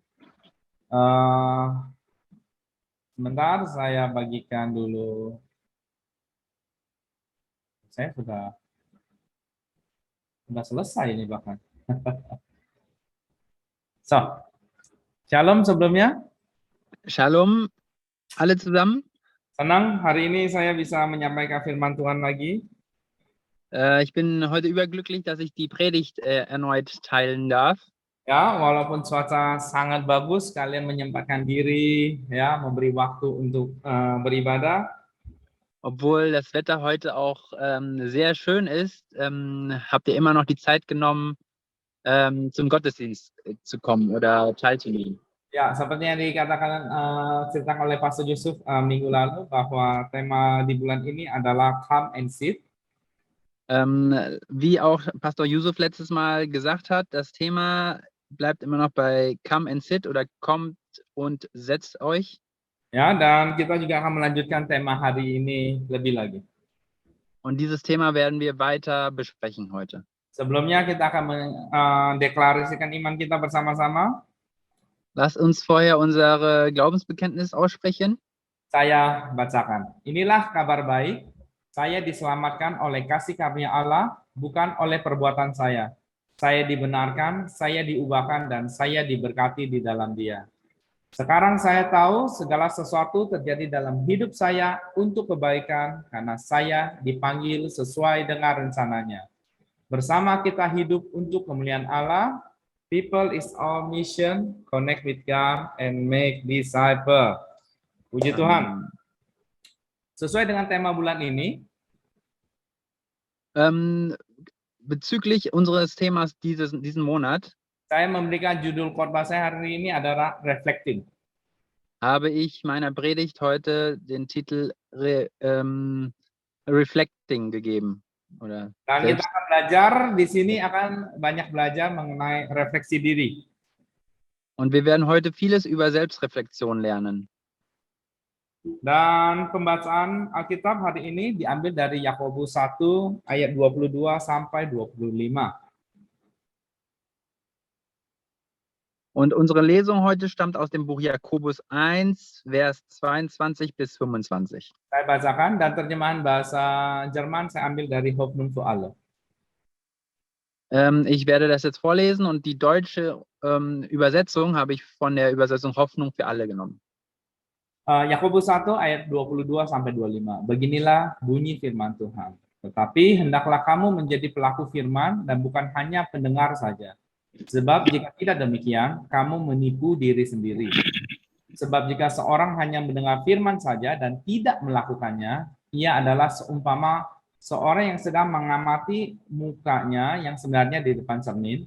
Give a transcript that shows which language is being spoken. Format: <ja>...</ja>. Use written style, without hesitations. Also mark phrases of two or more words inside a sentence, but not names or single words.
<id>Sebentar saya bagikan dulu. Saya sudah selesai ini bahkan. So, shalom sebelumnya. Shalom,</id> <de>alle zusammen.</de> <id>Senang hari ini saya bisa menyampaikan firman Tuhan lagi.</id> <de>Ich bin heute überglücklich, dass ich die Predigt erneut teilen darf.</de> <id>Ya, walaupun cuaca sangat bagus, kalian menyempatkan diri, ya, memberi waktu untuk beribadah.</id> <de>Obwohl das Wetter heute auch sehr schön ist, habt ihr immer noch die Zeit genommen, zum Gottesdienst zu kommen oder teilzunehmen.</de> <id>Ya, seperti yang dikatakan ceritakan oleh Pastor Yusuf minggu lalu bahwa tema di bulan ini adalah Come and Sit.</id> <de>Wie auch Pastor Yusuf letztes Mal gesagt hat, das Thema bleibt immer noch bei Come and Sit oder kommt und setzt euch.</de> <id>Ya, dan kita juga akan melanjutkan tema hari ini lebih lagi.</id> <de>Und dieses Thema werden wir weiter besprechen heute.</de> <id>Sebelumnya kita akan mendeklarasikan iman kita bersama-sama.</id> <de>Lass uns vorher unsere Glaubensbekenntnis aussprechen.</de> <id>Saya bacakan. Inilah kabar baik. Saya diselamatkan oleh kasih karunia Allah, bukan oleh perbuatan saya. Saya dibenarkan, saya diubahkan, dan saya diberkati di dalam Dia. Sekarang saya tahu segala sesuatu terjadi dalam hidup saya untuk kebaikan karena saya dipanggil sesuai dengan rencananya. Bersama kita hidup untuk kemuliaan Allah.</id> <en>People is our mission, connect with God and make disciple.</en> <id>Puji Tuhan. Sesuai dengan tema bulan ini,</id> <de>bezüglich unseres Themas diesen Monat,</de> <id>saya memberikan judul khotbah saya hari ini adalah Reflecting.</id> <de>habe ich meiner Predigt heute den Titel Reflecting gegeben. Oder</de> <id>Dan kita akan belajar di sini akan banyak belajar mengenai refleksi diri.</id> <de>Und wir werden heute vieles über Selbstreflexion lernen.</de> <id>Dan pembacaan Alkitab hari ini diambil dari Yakobus 1 ayat 22 sampai 25.</id> <de>Und unsere Lesung heute stammt aus dem Buch Jakobus 1, Vers 22 bis 25.</de> <id>Saya bacakan dan terjemahan bahasa Jerman saya ambil dari Hoffnung für alle.</id> <de>Ich werde das jetzt vorlesen und die deutsche Übersetzung habe ich von der Übersetzung Hoffnung für alle genommen.</de> <id>Yakobus 1 ayat 22 sampai 25. Beginilah bunyi firman Tuhan. Tetapi hendaklah kamu menjadi pelaku firman dan bukan hanya pendengar saja. Sebab jika tidak demikian, kamu menipu diri sendiri. Sebab jika seorang hanya mendengar firman saja dan tidak melakukannya, ia adalah seumpama seorang yang sedang mengamati mukanya yang sebenarnya di depan cermin.</id>